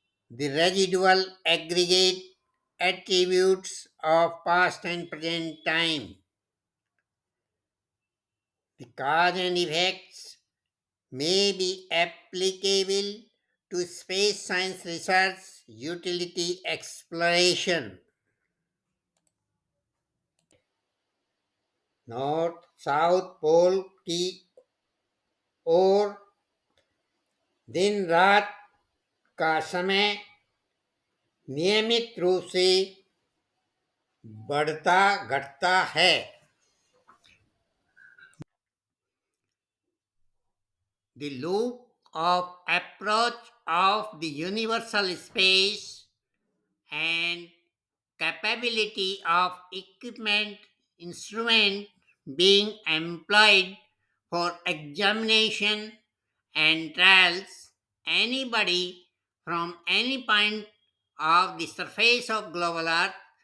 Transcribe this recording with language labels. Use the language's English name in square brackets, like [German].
[English] The residual aggregate attributes of past and present time. The cause and effects may be applicable to space science research utility exploration. [Hindi] North south pole की ओर दिन रात का समय नियमित रूप से बढ़ता घटता है. [English] The loop of approach of the universal space and capability of equipment instrument being employed for examination and trials, anybody from any point of the surface of global earth